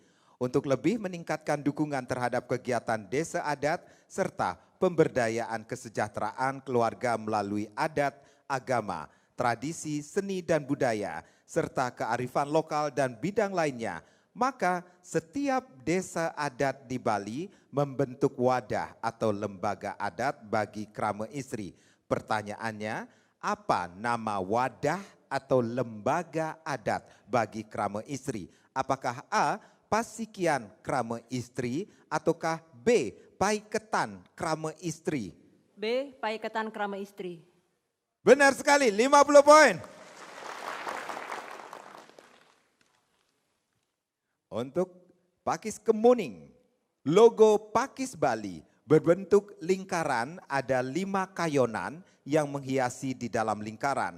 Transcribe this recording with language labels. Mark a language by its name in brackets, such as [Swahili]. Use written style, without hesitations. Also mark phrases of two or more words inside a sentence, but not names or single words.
[Indonesian] Untuk lebih meningkatkan dukungan terhadap kegiatan desa adat serta pemberdayaan kesejahteraan keluarga melalui adat, agama, tradisi, seni dan budaya, serta kearifan lokal dan bidang lainnya, maka setiap desa adat di Bali membentuk wadah atau lembaga adat bagi krama istri. Pertanyaannya, apa nama wadah atau lembaga adat bagi krama istri? Apakah A. Pasikian Krama Istri ataukah B. Paiketan Krama Istri? B. Paiketan Krama Istri. Benar sekali, 50 poin. Untuk Pakis Kemuning, logo Pakis Bali berbentuk lingkaran, ada 5 kayonan yang menghiasi di dalam lingkaran.